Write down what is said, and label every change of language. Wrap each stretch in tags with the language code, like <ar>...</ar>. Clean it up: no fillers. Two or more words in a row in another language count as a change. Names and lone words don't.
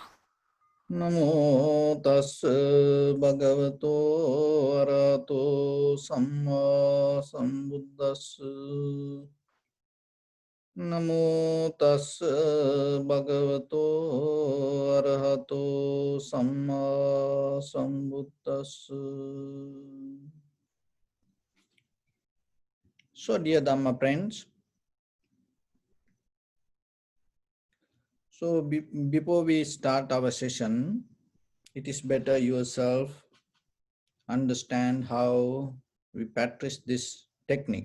<pi>Namo tassa bhagavato arahato samma sambuddhassa. Namo tassa bhagavato arahato samma sambuddhassa.</pi> <en>So dear Dhamma friends, so before we start our session, it is better yourself understand how we practice this technique.</en>